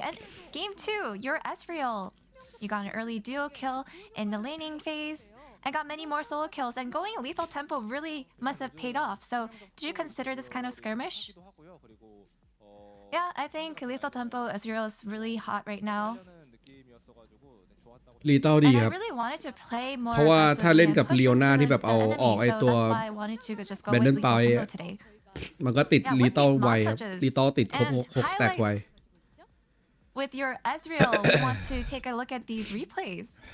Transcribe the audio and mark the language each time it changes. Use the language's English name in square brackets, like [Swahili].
[English] And game 2, you're Ezreal. You got an early duo kill in the laning phase and got many more solo kills. And going lethal tempo really must have paid off. So did you consider this kind of skirmish? Yeah, I think lethal tempo Ezreal is really hot right now. [Thai] ลีเต้าดีครับเพราะว่าถ้าเล่นกับเลียวนาที่แบบเอาออกไอตัวแบนเดนไปมันก็ติดลีเต้าไวครับลีเต้าติดครบ6สแต็กไว [English] With your Ezreal, we want to take a look at these replays.